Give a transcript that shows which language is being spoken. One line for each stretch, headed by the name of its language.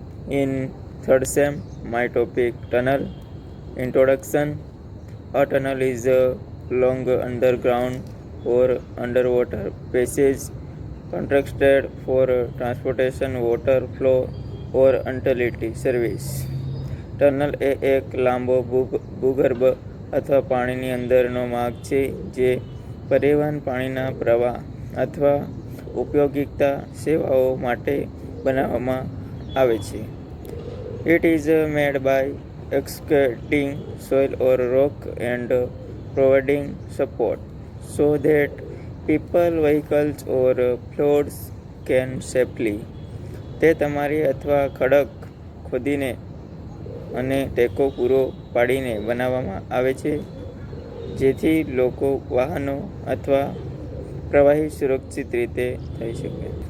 English: In third sem, my topic tunnel. Introduction. A tunnel is a long underground or underwater passage constructed for transportation, water flow or utility service.
Gujarati: Tunnel એ એક લાંબો ભૂગર્ભ અથવા પાણીની અંદરનો માર્ગ છે જે પરિવહન, પાણીના પ્રવાહ અથવા ઉપયોગિકતા સેવાઓ માટે બનાવવામાં આવે છે.
English: It is made by excavating soil or rock and providing support so that people, vehicles or floats can safely.
Gujarati: તે તમારી અથવા ખડક ખોદીને અને ટેકો પૂરો પાડીને બનાવવામાં આવે છે જેથી લોકો, વાહનો અથવા પ્રવાહી સુરક્ષિત રીતે થઈ શકે.